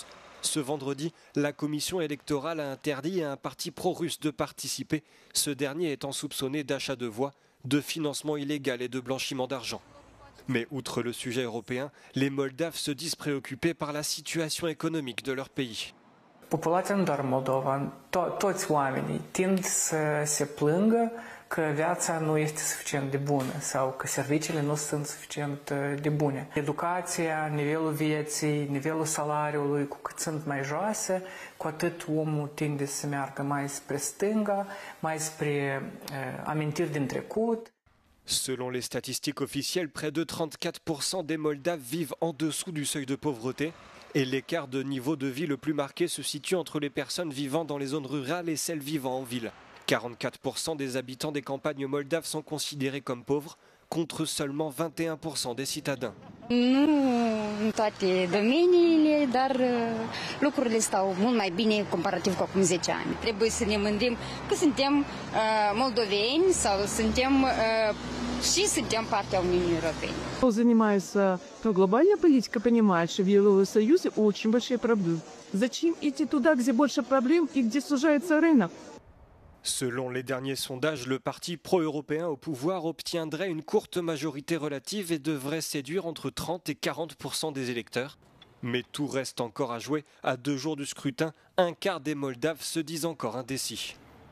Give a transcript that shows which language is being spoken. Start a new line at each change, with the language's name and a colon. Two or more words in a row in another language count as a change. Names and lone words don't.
French: Ce vendredi, la commission électorale a interdit à un parti pro-russe de participer, ce dernier étant soupçonné d'achat de voix, de financement illégal et de blanchiment d'argent. Mais outre le sujet européen, les Moldaves se disent préoccupés par la situation économique de leur pays.
Romanian: Populația nu doar Moldova, toți oamenii tind să se plângă că viața nu este suficient de bună sau că serviciile nu sunt suficient de bune. Educația, nivelul vieții, nivelul salariului, cu cât sunt mai joase, cu atât omul tinde să meargă mai spre stânga, mai spre amintiri din trecut.
French: Selon les statistiques officielles, près de 34% des Moldaves vivent en dessous du seuil de pauvreté et l'écart de niveau de vie le plus marqué se situe entre les personnes vivant dans les zones rurales et celles vivant en ville. 44% des habitants des campagnes moldaves sont considérés comme pauvres, contre seulement 21% des citadins.
Romanian: În toate domeniile, dar lucrurile stau mult mai bine comparativ cu acum 10 ani. Trebuie să ne mândim că suntem moldoveni sau suntem partea Uniunii Europene.
Russian: Кто занимается глобальной политикой, понимает, что в Евросоюзе очень большие проблемы. Зачем идти туда, где больше проблем и где сужается рынок?
French: Selon les derniers sondages, le parti pro-européen au pouvoir obtiendrait une courte majorité relative et devrait séduire entre 30 et 40% des électeurs. Mais tout reste encore à jouer. À 2 jours du scrutin, un quart des Moldaves se disent encore indécis.